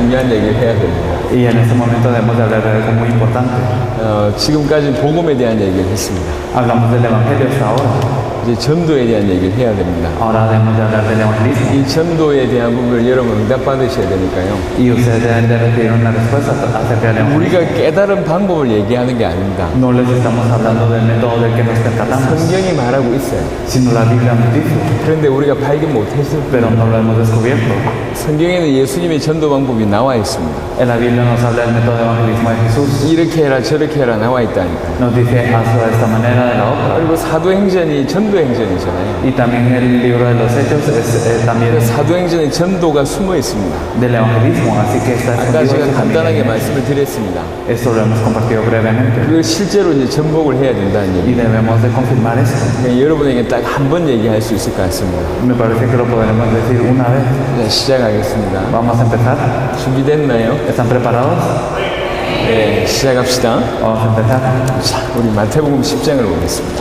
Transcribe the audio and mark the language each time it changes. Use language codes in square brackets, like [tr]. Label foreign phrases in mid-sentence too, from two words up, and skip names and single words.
[ko] 중요한 얘기를 해야 됩니다. [es] Y en este momento debemos de hablar de algo muy importante. [ko] 지금까지 복음에 대한 얘기를 했습니다. [es] Hablamos del Evangelio hasta ahora. [ko] 이제 전도에 대한 얘기를 해야 됩니다. [es] Ahora debemos de hablar del evangelismo. [ko] 이 전도에 대한 부분을 여러분 응답받으셔야 되니까요. [es] Y ustedes deben de recibir una respuesta acerca del evangelismo. [ko] 우리가 깨달은 방법을 얘기하는 게 아닙니다. [es] No les estamos hablando del método del que nos percatamos, [ko] 성경이 말하고 있어요. [es] sino la Biblia nos dice, [ko] 그런데 우리가 발견 못했을 [es] pero no lo hemos descubierto. [ko] 성경에는 예수님의 전도 방법이 나와 있습니다. [es] En la Biblia nos habla del método de evangelismo de Jesús. [ko] 이렇게 해라 저렇게 해라 나와 있다니까요. [es] Nos dice, hazlo de esta manera, de la otra. [ko] 그리고 사도행전이 전도 행전이잖아요. [es] Y también el libro de los Hechos es también [ko] 사도행전에 전도가 숨어 있습니다. [es] del evangelismo, así que está [ko] 아까 [es] escondido [ko] 제가 [es] eso también. [ko] 간단하게 말씀을 드렸습니다. [es] Esto lo hemos compartido brevemente [ko] 그 실제로 이제 전복을 해야 된다는 [es] y [ko] 얘기. [es] debemos de confirmar esto. [ko] 여러분에게 딱 한 번 얘기할 수 있을 것 같습니다. [es] Me parece que lo podremos decir una vez. [ko] 자, 시작하겠습니다. [es] Vamos a empezar. [ko] 준비됐나요? [es] ¿Están preparados? [ko] 네, 시작합시다. [es] Vamos a empezar. [ko] 자, 우리 마태복음 10장을 보겠습니다.